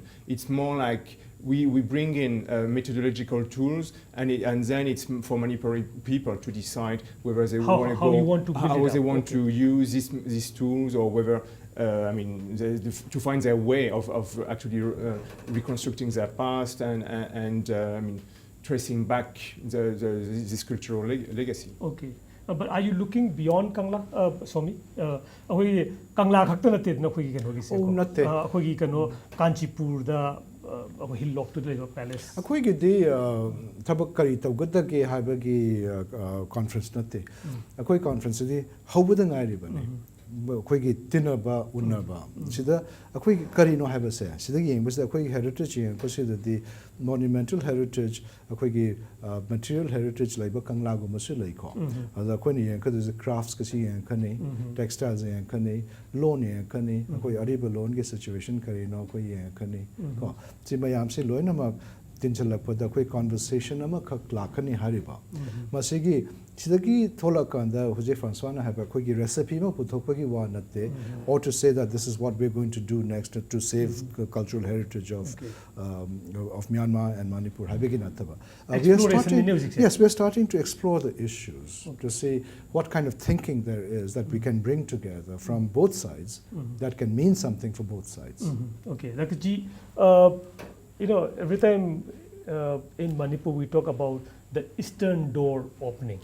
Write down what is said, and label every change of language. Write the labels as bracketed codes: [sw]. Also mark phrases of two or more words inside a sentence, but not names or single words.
[en] It's more like we bring in methodological tools, and then it's for Manipuri people to decide whether they want to use these tools, or whether I mean, to find their way of actually reconstructing their past and I mean, tracing back this cultural legacy. Okay. But are you looking beyond Kangla, Somi? [mni] We Kangla khakta natte na khoi kano gi se. Oh, natte. Khoi kano Kanchipur da [en] hill lock to the palace. [mni] ꯑꯩꯈꯣꯏꯒꯤꯗꯤ ꯊꯕꯛ ꯀꯔꯤ ꯇꯧꯒꯗꯒꯦ ꯍꯥꯏꯕꯒꯤ ꯀꯣꯟꯐꯔꯦꯟꯁ ꯅꯠꯇꯦ ꯑꯩꯈꯣꯏ ꯀꯣꯟꯐꯔꯦꯟꯁꯇꯗꯤ ꯍꯧꯕꯗ ꯉꯥꯏꯔꯤꯕꯅꯤ ꯑꯩꯈꯣꯏꯒꯤ ꯇꯤꯟꯅꯕ ꯎꯟꯅꯕ ꯁꯤꯗ ꯑꯩꯈꯣꯏꯒꯤ ꯀꯔꯤꯅꯣ ꯍꯥꯏꯕꯁꯦ ꯁꯤꯗ ꯌꯦꯡꯕꯁꯤꯗ ꯑꯩꯈꯣꯏꯒꯤ ꯍꯦꯔꯤꯇꯦꯖ ꯌꯦꯡꯉꯛꯄꯁꯤꯗꯗꯤ [en] monumental heritage [mni] ꯑꯩꯈꯣꯏꯒꯤ [en] material heritage [mni] ꯂꯩꯕ ꯀꯪꯂꯥꯒꯨꯝꯕꯁꯨ ꯂꯩꯀꯣ ꯑꯗꯨꯗ ꯑꯩꯈꯣꯏꯅ ꯌꯦꯡꯉꯛꯀꯗꯣꯏꯁꯦ ꯀ꯭ꯔꯥꯐꯠꯁꯀꯁꯤ ꯌꯦꯡꯉꯛꯀꯅꯤ ꯇꯦꯛꯁꯇꯥꯏꯜꯁ ꯌꯦꯡꯉꯛꯀꯅꯤ ꯂꯣꯟ ꯌꯦꯡꯉꯛꯀꯅꯤ ꯑꯩꯈꯣꯏ ꯑꯔꯤꯕ ꯂꯣꯟꯒꯤ ꯁꯤꯆꯨꯋꯦꯁꯟ ꯀꯔꯤꯅꯣ ꯑꯩꯈꯣꯏ ꯌꯦꯡꯉꯛꯀꯅꯤ ꯀꯣ ꯁꯤ ꯃꯌꯥꯝꯁꯤ ꯂꯣꯏꯅꯃꯛ ꯇꯤꯟꯁꯤꯜꯂꯛꯄꯗ ꯑꯩꯈꯣꯏ ꯀꯣꯟꯚꯔꯁꯦꯁꯟ ꯑꯃꯈꯛ ꯂꯥꯛꯀꯅꯤ ꯍꯥꯏꯔꯤꯕ ꯃꯁꯤꯒꯤ ꯁꯤꯗꯒꯤ ꯊꯣꯛꯂꯛꯀꯥꯟꯗ ꯍꯧꯖꯤꯛ ꯐ꯭ꯔꯥꯟꯁꯋꯥꯅ ꯍꯥꯏꯕ ꯑꯩꯈꯣꯏꯒꯤ ꯔꯦꯁꯤꯄꯤ ꯑꯃ ꯄꯨꯊꯣꯛꯄꯒꯤ ꯋꯥ ꯅꯠꯇꯦ [en] or to say that this is what we're going to do next to save the cultural heritage of Myanmar and Manipur [mni] habigi nattaba [en] we are starting to explore the issues to see what kind of thinking there is that we can bring together from both sides that can mean something for both sides. Okay, Lakji, you know, every time in Manipur we talk about the eastern door opening.